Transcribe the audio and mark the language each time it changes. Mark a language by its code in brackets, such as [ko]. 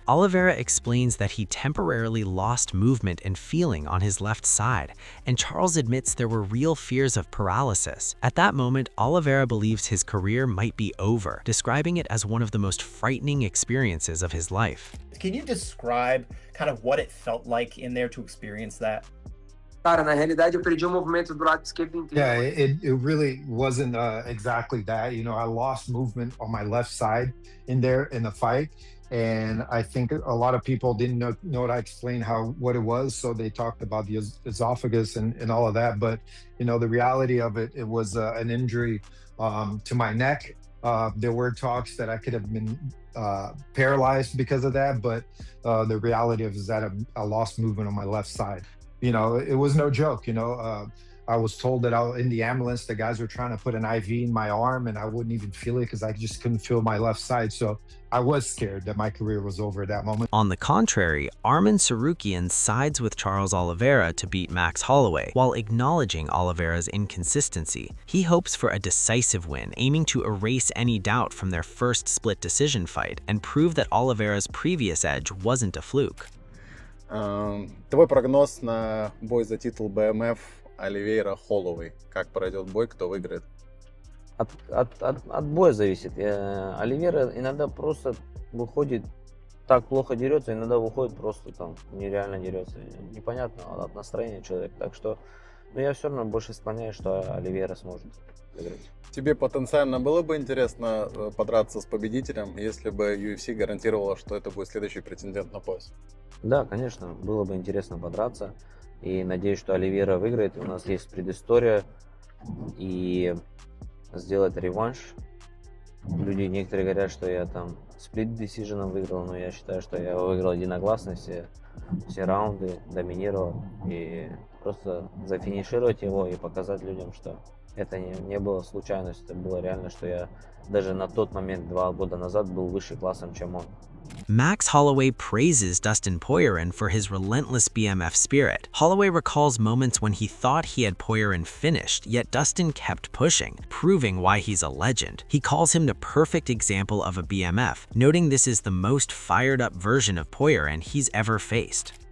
[en] Oliveira explains that he temporarily lost movement and feeling on his left side, and Charles admits there were real fears of paralysis. At that moment, Oliveira believes his career might be over, describing it as one of the most frightening experiences of his life. Can you describe kind of what it felt like in there to experience that? [pt] Cara, na realidade, eu perdi o movimento do lado esquerdo inteiro. [en] Yeah, it really wasn't exactly that. You know, I lost movement on my left side in there in the fight. And I think a lot of people didn't know what I explained what it was. So they talked about the esophagus and all of that. But, the reality of it was an injury to my neck. There were talks that I could have been paralyzed because of that. But the reality of it is that I lost movement on my left side. It was no joke, I was told that in the ambulance, the guys were trying to put an IV in my arm and I wouldn't even feel it because I just couldn't feel my left side. So I was scared that my career was over at that moment. On the contrary, Arman Tsarukyan sides with Charles Oliveira to beat Max Holloway, while acknowledging Oliveira's inconsistency. He hopes for a decisive win, aiming to erase any doubt from their first split decision fight and prove that Oliveira's previous edge wasn't a fluke. [ru] Твой прогноз на бой за титул БМФ Оливейра Холлоуэй. Как пройдет бой, кто выиграет? От боя зависит. Оливейра иногда просто выходит, так плохо дерется, иногда выходит просто там нереально дерется. Непонятно от настроения человека. Так что, я все равно больше склоняюсь, что Оливейра сможет выиграть. Тебе потенциально было бы интересно подраться с победителем, если бы UFC гарантировала, что это будет следующий претендент на пояс? Да, конечно, было бы интересно подраться. И надеюсь, что Оливейра выиграет. У нас есть предыстория. И сделать реванш. Люди некоторые говорят, что я там сплит decision выиграл, но я считаю, что я выиграл единогласно все раунды, доминировал. И просто зафинишировать его и показать людям, что это не было случайностью, это было реально, что я даже на тот момент, 2 года назад, был выше классом, чем он. [en] Max Holloway praises Dustin Poirier for his relentless BMF spirit. Holloway recalls moments when he thought he had Poirier finished, yet Dustin kept pushing, proving why he's a legend. He calls him the perfect example of a BMF, noting this is the most fired-up version of Poirier he's ever faced.